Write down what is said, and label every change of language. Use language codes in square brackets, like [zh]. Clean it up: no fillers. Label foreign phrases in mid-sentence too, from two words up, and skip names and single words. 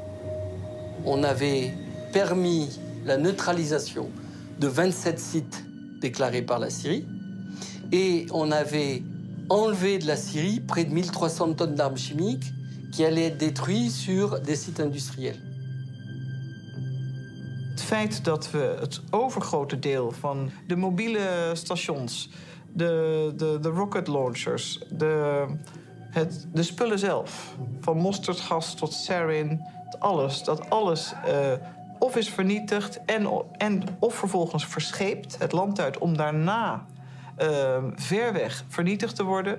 [fr] On avait permis la neutralisation de 27 sites déclarés par la Syrie et on avait enlevé de la Syrie près de 1300 tonnes d'armes chimiques qui allaient être détruites sur des sites industriels. [nl] Het feit dat we het overgrote deel van de mobiele stations, de [en] rocket launchers, [nl] de spullen zelf, van mosterdgas tot sarin, dat alles of is vernietigd of vervolgens verscheept het land uit om daarna ver weg vernietigd te worden.